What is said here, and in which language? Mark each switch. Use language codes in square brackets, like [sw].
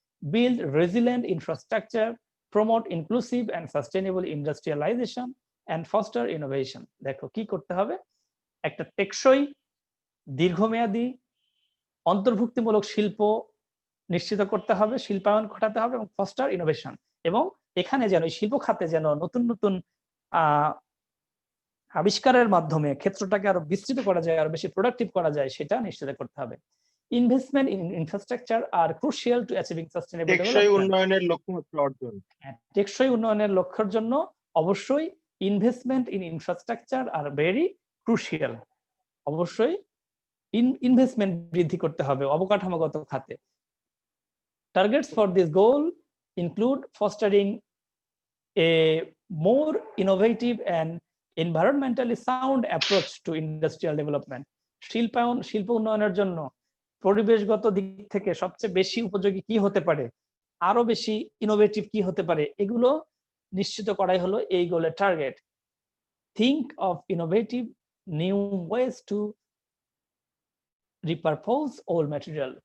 [en] Build resilient infrastructure, promote inclusive and sustainable industrialization, and foster innovation. [bn] দেখো কি করতে হবে, একটা টেকসই, দীর্ঘমেয়াদী, অন্তর্ভুক্তিমূলক শিল্প নিশ্চিত করতে হবে, শিল্পায়ন ঘটাতে হবে, এবং [en] foster innovation, [bn] এবং এখানে যেন শিল্প খাতে যেন নতুন নতুন আবিষ্কারের মাধ্যমে ক্ষেত্রটাকে আরো বিস্তৃত করা যায়, আরো বেশি প্রোডাক্টিভ করা যায়, সেটা নিশ্চিত করতে হবে। [en] Investment in infrastructure are crucial to achieving sustainable development. [bn] টেকসই উন্নয়নের লক্ষ্য হচ্ছে অর্জন। টেকসই উন্নয়নের লক্ষ্যের জন্য অবশ্যই [en] Investment in infrastructure are very crucial. [bn] অবশ্যই ইনভেস্টমেন্ট বৃদ্ধি করতে হবে অবকাঠামোগত খাতে। [en] Targets for this goal include fostering a more innovative and environmentally sound approach to industrial development. [bn] শিল্প উন্নয়নের জন্য পরিবেশগত দিক থেকে সবচেয়ে বেশি উপযোগী কি হতে পারে, আরো বেশি ইনোভেটিভ কি হতে পারে, এগুলো নিশ্চিত করাই হলো এই গোলের target. [en] Think of innovative new ways to repurpose old material.